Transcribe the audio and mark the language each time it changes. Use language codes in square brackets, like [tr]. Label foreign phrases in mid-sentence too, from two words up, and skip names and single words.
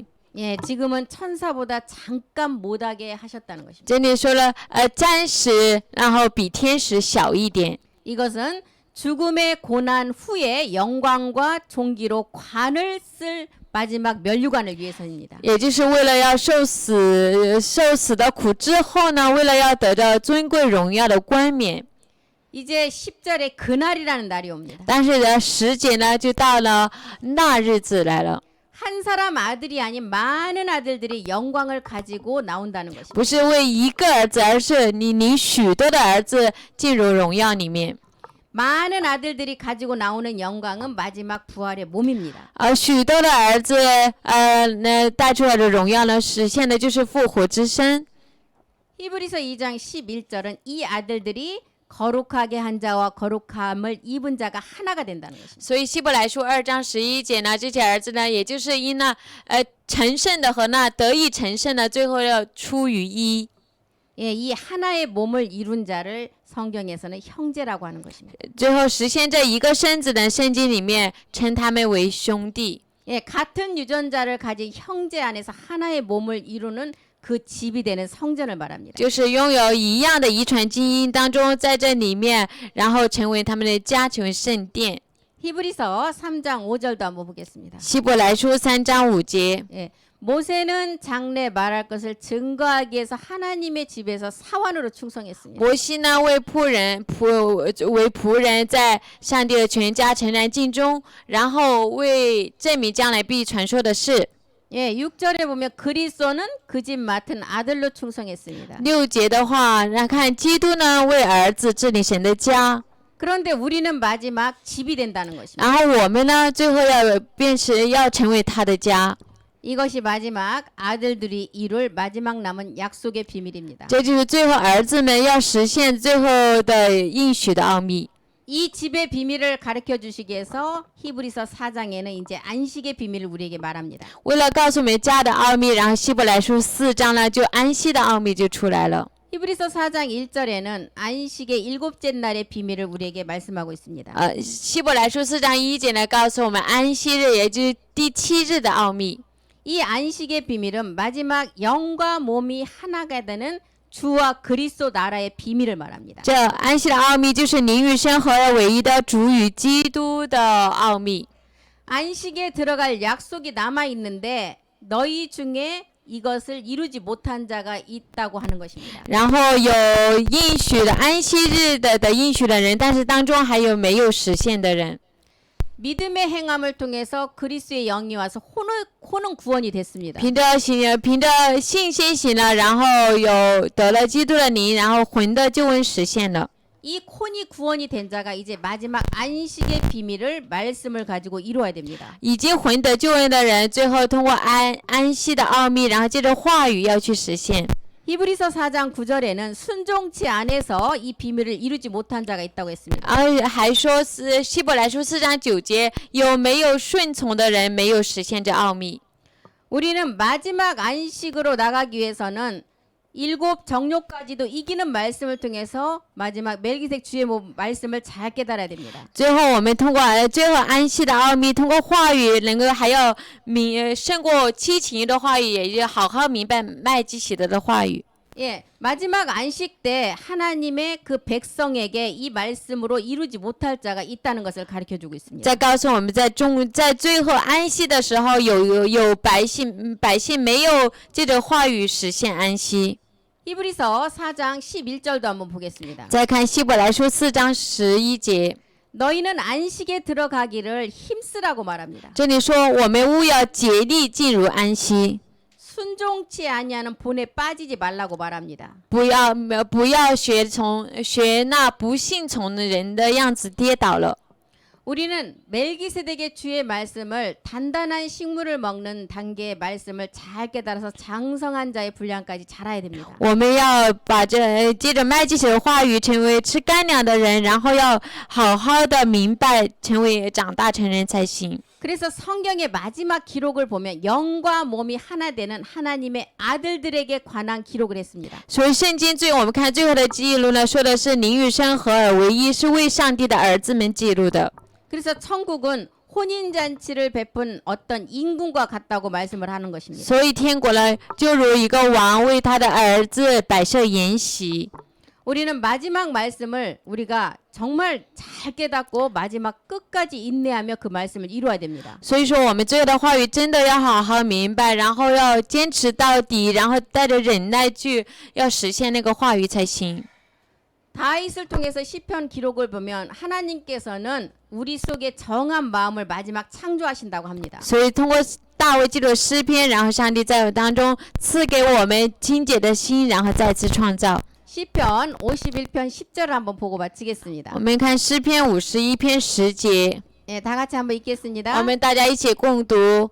[ko] 예, 지금은 천사보다 잠깐 못하게 하셨다는 것입니다. [zh] 这里说了，暂时，然后比天使小一点。 [ko] 이것은 죽음의 고난 후에 영광과 존귀로 관을 쓸 마지막 면류관을 위해서입니다. [zh] 也就是为了要受死的苦之后呢，为了要得到尊贵荣耀的冠冕。 [ko] 이제 10절에 그날이라는 날이 옵니다. [zh] 但是呢，时节呢就到了那日子来了， [ko] 한 사람 아들이 아닌 많은 아들들이 영광을 가지고 나온다는 것입니다. [zh] 不是为一个儿子，而是你许多的儿子进入荣耀里面。 [ko] 많은 아들들이 가지고 나오는 영광은 마지막 부활의 몸입니다. [zh] 许多的儿子，那带出来的荣耀呢，实现的就是复活之身。 [ko] 히브리서 2장 11절은 이 아들들이 거룩하게 한 자와 거룩함을 입은 자가 하나가 된다는 것입니다. [zh] 所以希伯来书2章11节呢，这些儿子呢，也就是因那成圣的和那得以成圣的，最后要出于一。 [ko] 예, 이 하나의 몸을 이룬 자를 성경에서는 형제라고 하는 것입니다. [zh] 最后实现这一个身子的圣经里面称他们为兄弟。 [ko] 예, 같은 유전자를 가진 형제 안에서 하나의 몸을 이루는 그 집이 되는 성전을 말합니다. [zh] 就是拥有一样的遗传基因当中，在这里面，然后成为他们的家，成为圣殿。 [ko] 히브리서 3장 5절도 한번 보겠습니다. [zh] 希伯来书3章5节， [ko] 예, 모세는 장래 말할 것을 증거하기 위해서 하나님의 집에서 사환으로 충성했습니다. [zh] 摩西呢为仆人在上帝的全家诚然尽忠，然后为证明将来必传说的事。 [ko] 예, 6절에 보면 그리스도는 그 집 맡은 아들로 충성했습니다. [zh] 6 节的话，那看基督呢为儿子治理神的家， [ko] 그런데 우리는 마지막 집이 된다는 것입니다. [zh] 然后我们呢最后要成为他的家。 [ko] 이것이 마지막 아들들이 이룰 마지막 남은 약속의 비밀입니다. [zh] 这就是最后儿子们要实现最后的应许的奥秘。 [ko] 이 집의 비밀을 가르쳐 주시기 위해서 히브리서 4장에는 이제 안식의 비밀을 우리에게 말합니다. [zh] 为了告诉我们家的奥秘，然后希伯来书4章呢，就安息的奥秘就出来了。 [ko] 히브리서 4장 1절에는 안식의 일곱째 날의 비밀을 우리에게 말씀하고 있습니다. [zh] 希伯来书4章1节呢，告诉我们安息日，也就是第7日的奥秘。 [ko] 이 안식의 비밀은 마지막 영과 몸이 하나가 되는 주와 그리스도 나라의 비밀을 말합니다. [zh] 这安息的奥秘就是灵与生合而为一的主与基督的奥秘。 [ko] 안식에 들어갈 약속이 남아 있는데 너희 중에 이것을 이루지 못한 자가 있다고 하는 것입니다. [zh] 然后有应许的安息日的应许的人，但是当中还有没有实现的人。 [ko] 믿음의 행함을 통해서 그리스도의 영이 와서 혼은 구원이 됐습니다. [zh] 凭着信心行了，然后有得了基督的灵，然后魂的救恩实现了。 [ko] 이 혼이 구원이 된 자가 이제 마지막 안식의 비밀을 말씀을 가지고 이루어야 됩니다. [zh] 已经魂得救恩的人，最后通过安息的奥秘，然后借着话语要去实现。 [ko] 히브리서 4장 9절에는 순종치 안에서 이 비밀을 이루지 못한 자가 있다고 했습니다. [zh] 还说是希伯来书4章9节，有没有顺从的人没有实现这奥秘？ [ko] 우리는 마지막 안식으로 나가기 위해서는 일곱 정욕까지도 이기는 말씀을 통해서 마지막 멜기색 주의 말씀을 잘 깨달아야 됩니다. [zh] 最后我们通过最后安息的奥秘，通过话语能够还要胜过七情的话语，也就好好明白麦基洗德的话语。 [ko] 예, 마지막 안식 때 하나님의 그 백성에게 이 말씀으로 이루지 못할 자가 있다는 것을 가르쳐주고 있습니다. [zh] 再告诉我们在最后安息的时候，有百姓没有借着话语实现安息。 [ko] 히브리서 4장 11절도 한번 보겠습니다. [zh] 再看希伯来书4章11节， [ko] 너희는 안식에 들어가기를 힘쓰라고 말합니다. [zh] 这里说我们务要竭力进入安息， [ko] 순종치 아니하는 본에 빠지지 말라고 말합니다. [zh] 不要学那不信从的人的样子跌倒了。 [ko] 우리는 멜기세덱의 주의 말씀을 단단한 식물을 먹는 단계의 말씀을 잘 깨달아서 장성한 자의 분량까지 자라야 됩니다. [zh] 我们要把接着麦基洗的话语成为吃干粮的人，然后要好好的明白，成为长大成人才行。 [ko] 그래서 성경의 마지막 기록을 보면 영과 몸이 하나 되는 하나님의 아들들에게 관한 기록을 했습니다. [zh] 所以圣经我们看最后的记录呢，说的是灵与生合而为一，是为上帝的儿子们记录的。 [ko] 그래서 천국은 혼인잔치를 베푼 어떤 임금과 같다고 말씀을 하는 것입니다. [zh] 所以天国呢，就如一个王为他的儿子摆设筵席。 [ko] 우리는 마지막 말씀을 우리가 정말 잘 깨닫고 마지막 끝까지 인내하며 그 말씀을 이루어야 됩니다. [zh] 所以说，我们最后的话语真的要好好明白，然后要坚持到底，然后带着忍耐去要实现那个话语才行。 [ko] 다윗을 통해서 시편 기록을 보면 하나님께서는 우리 속에 정한 마음을 마지막 창조하신다고 합니다. [zh] 所以通过大卫记录诗篇，然后上帝在我当中赐给我们清洁的心，然后再次创造。 [ko] 시편 51편 10절을 한번 보고 마치겠습니다. [zh] 我们看诗篇51篇10节， [ko] 예, 다 같이 한번 읽겠습니다. [zh] 我们大家一起共读。